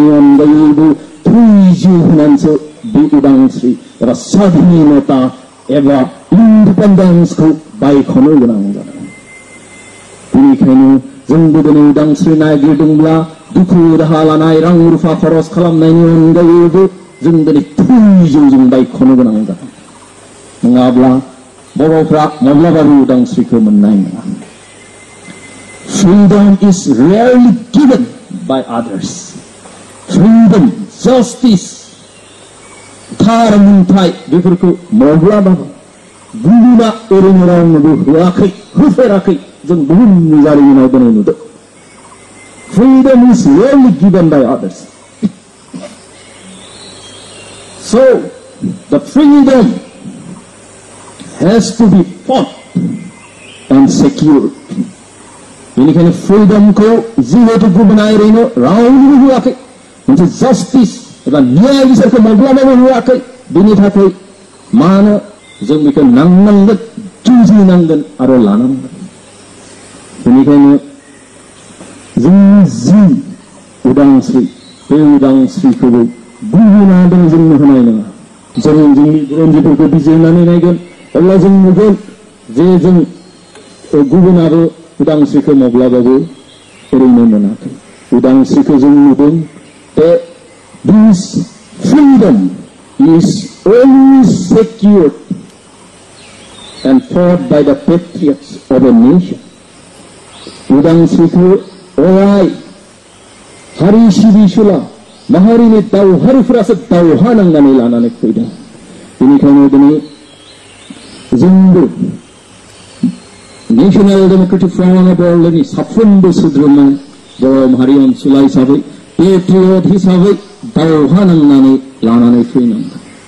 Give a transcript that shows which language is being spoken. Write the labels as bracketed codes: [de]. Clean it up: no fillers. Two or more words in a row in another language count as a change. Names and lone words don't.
[brx] अनगायैबो थैजिउ होनानैसो बे उदांस्रि एबा स्वाधीनता एबा इन्डिपेन्डेन्सखौ बायख'नो गोनां जादों बेनिखायनो जोंबो दिनै उदांस्रि नागिरदोंब्ला दुखु दाहा लानाय रां रुफा खरस खालामनायनि अनगायैबो जों दिनै थैजिउजों बायख'नो गोनां जादों नङाब्ला बर'फ्रा माब्लाबाबो उदांस्रिखौ मोननाय नङा [en] Freedom is rarely given by others. Freedom, justice, [brx] थार मोनथाय बेफोरखौ माब्लाबाबो गुबुना ओरैनो रावनोबो होआखै होफेराखै जों बुहुमनि जारिमिनाव दिनै नुदों [en] Freedom is rarely given by others. So, the freedom has to be fought and secured. [brx] बेनिखायनो फ्रीडमखौ जिहेतु गुबुना ओरैनो रावनोबो होआखै मोनसे जास्टिस एबा न्याय बिसोरखौ माब्लाबाबो होआखै बेनि थाखाय मानो जों बेखौ नांनांगोन जुजिनांगोन आरो लानांगोन बेनिखायनो जोंनि जि उदांस्रि बे उदांस्रिखौबो गुबुना जोंनो होनाय नङा जों जोंनि बुरन्जिफोरखौ बिजिरनानै नायगोन अब्ला जों नुगोन जे जों गुबुनाबो उदांस्रिखौ माब्लाबाबो ओरैनो मोनाखै उदांस्रिखौ जों नुदों [en] that this freedom is always secured and fought by the patriots of a nation. [brx] उदांस्रिखौ अराय हारि सिबिसुला माहारिनि दावहारुफोरासो दावहा नांनानै लानानै फैदों बेनिखायनो दिनै जोंबो नेशनेल डेमोक्रेटिक फ्रन्ट अफ बर'नि साफ्रोमबो सोद्रोमा बर' माहारि अनसुला हिसाबै पेट्रियट हिसाबै दावहा नांनानै लानानै फैनांगोन